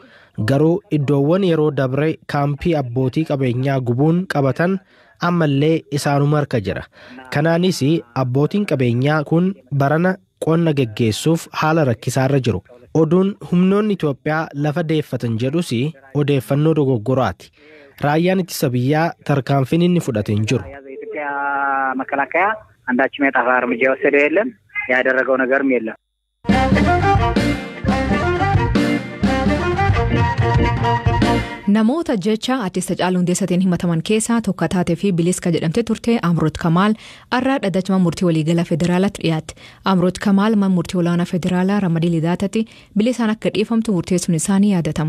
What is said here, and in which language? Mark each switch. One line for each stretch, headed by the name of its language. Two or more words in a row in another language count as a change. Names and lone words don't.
Oromo: Garuu iddoowwan yeroo dabre kaampii abbootii qabeenyaa gubuun qabatan ammallee isaanuma harka jira. Kanaanis abbootiin qabeenyaa kun barana qonna geggeessuuf haala rakkisaarra jiru. Oduun humnoonni Itoophiyaa lafa deeffatan jedhus odeeffannoo dogoggoraati. Raayyaan ittisa biyyaa tarkaanfiin inni fudhate hin jiru.
Amharic: አንዳችም የጣፋ እርምጃ ወሰደው የለም ያደረገው ነገርም የለም
Oromo: Namoota jecha artist Hacaaluu Hundeessaatiin himataman keessaa tokko taatee fi biliska jedhamte turte Amroot Kamaal har'a dhaddacha murtii waliigalaa federaalaatti dhiyaatte. Amroot Kamaal murtii olaanaa federaalaa Ramadii Lidaatatti bilisaan akka dhiifamtu murteessuun isaanii yaadatama.